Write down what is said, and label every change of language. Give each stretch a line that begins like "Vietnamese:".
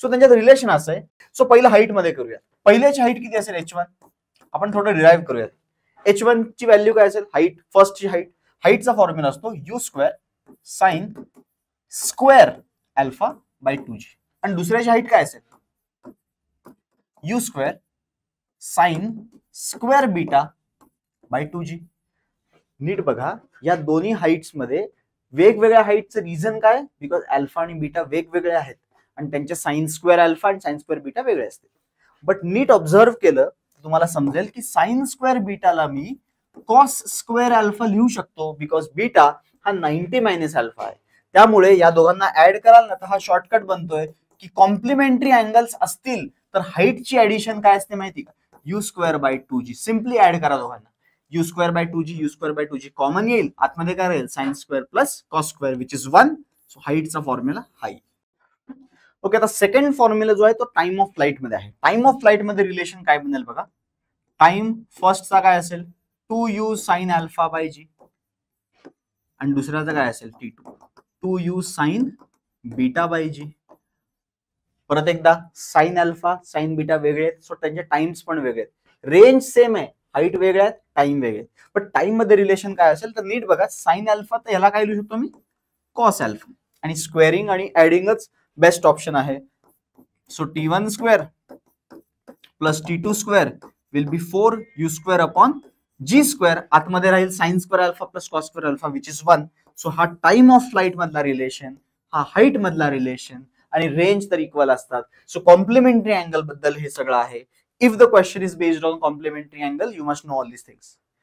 Marathi: So त्यांच्यात relation असं आहे. सो पहिलं हाईट मध्ये करूया. पहिल्याची हाईट किती असेल? H1. आपण थोडं डिराइव्ह करूया. H1 ची व्हॅल्यू काय असेल? Height, फर्स्टची height. हाईटचा फॉर्म्युला असतो U square sine square alpha by 2g, आणि दुसऱ्याची हाईट काय असेल?
English: U square sine square beta by 2g.
Marathi: नीट बघा, या दोन्ही हाईट्स मध्ये वेगवेगळ्या हाईटचं रिझन काय? बिकॉज अल्फा आणि बीटा वेगवेगळे आहेत आणि त्यांचे साइन स्क्वेअर अल्फा आणि साइन स्क्वेअर बीटा वेगळे असते. बट नीट ऑब्झर्व केलं तर तुम्हाला समजेल की साइन स्क्वेअर बीटाला मी कॉस स्क्वेअर अल्फा लिहू शकतो, बिकॉज बीटा हा 90 मायनस अल्फा आहे. त्यामुळे या दोघांना ऍड कराल ना तर हा शॉर्टकट बनतोय की कॉम्प्लिमेंटरी अँगल्स असतील तर हाईटची ऍडिशन काय असते माहिती का? U square by 2g. Simply add करा दोघांना. U square by 2g, U square by 2g common येईल, आतमध्ये काय राहील?
English: Sine square plus cos square which is 1.
Marathi: So हाईटचा formula high. Okay, आता सेकंड फॉर्म्युला जो आहे तो टाइम ऑफ फ्लाइट मध्ये आहे. टाइम ऑफ फ्लाइट मध्ये रिलेशन काय बनेल बघा. टाइम फर्स्टचा काय असेल? 2u साइन अल्फा बाय जी, आणि दुसऱ्याचा काय असेल?
English: T2 2u sine beta by G.
Marathi: परत एकदा साइन अल्फा साइन बीटा वेगळे आहेत, सो त्यांचे टाइम्स पण वेगळे आहेत. रेंज सेम आहे, हाईट वेगळ्या आहेत, टाइम वेगळे. पण टाइम मध्ये रिलेशन काय असेल तर नीट बघा. साइन अल्फा तर याला काय लिहू शकतो मी? कॉस अल्फा, आणि स्क्वेअरिंग आणि ऍडिंगच बेस्ट ऑप्शन आहे.
English: So T1 square plus T2 square will be 4u square upon G square.
Marathi: आतमध्ये राहील sine square alpha plus cos square alpha which is 1. So हा टाइम ऑफ फ्लाइट मधला relation, हा height मधला relation, आणि range तर equal असतात. So complementary angle बद्दल हे सगळं आहे.
English: If the question is based on complementary angle, you must know all this things.